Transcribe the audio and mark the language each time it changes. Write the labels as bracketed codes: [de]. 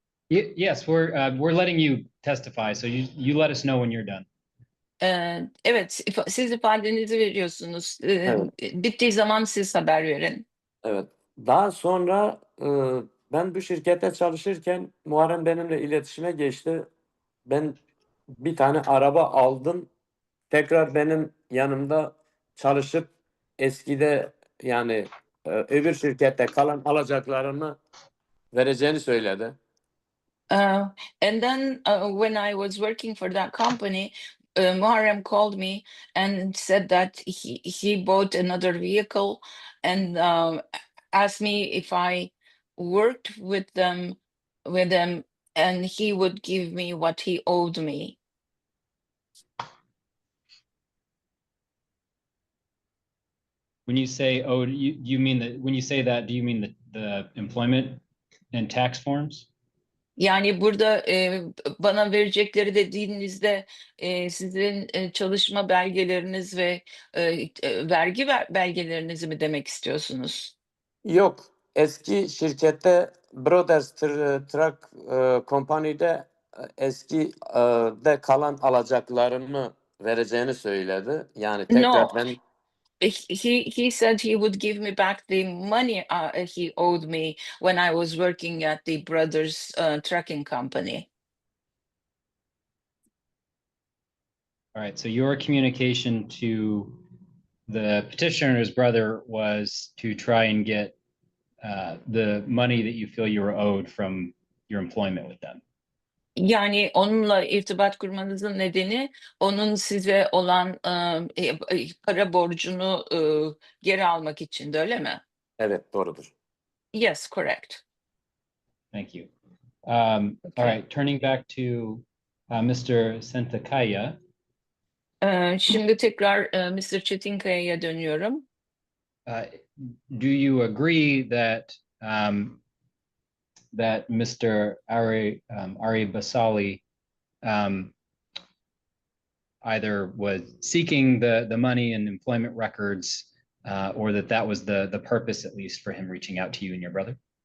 [en] Yes, we're letting you testify, so you let us know when you're done. [tr] Evet, siz ifadenizi veriyorsunuz. Evet. Bittiği zaman siz haber verin. Evet. Daha sonra ben bu şirkette çalışırken Muharrem benimle iletişime geçti. Ben bir tane araba aldım. Tekrar benim yanımda çalışıp eskide yani öbür şirkette kalan alacaklarını vereceğini söyledi. [en] And then when I was working for that company, Muharrem called me and said that he bought another vehicle and asked me if I worked with them and he would give me what he owed me. When you say, oh, you mean that, when you say that, do you mean the employment and tax forms? [tr] Yani burada bana verecekleri dediğinizde sizin çalışma belgeleriniz ve vergi belgelerinizi mi demek istiyorsunuz? Yok. Eski şirkette Brothers Truck Company'de eski de kalan alacaklarını vereceğini söyledi. Yani tekrar [en] No. [tr] ben [en] He said he would give me back the money he owed me when I was working at the Brothers Trucking Company. All right, so your communication to the petitioner's brother was to try and get the money that you feel you were owed from your employment with them. [tr] Yani onunla irtibat kurmanızın nedeni onun size olan para borcunu geri almak için de, öyle mi? evet doğrudur. [en] Yes, correct. Thank you. All right, turning back to Mr. Sentakaya. [tr] Şimdi tekrar Mr. Çetinkaya'ya dönüyorum. [en] Do you agree that that Mr. Ari Basali either was seeking the money and employment records, or that was the purpose, at least, for him reaching out to you and your brother?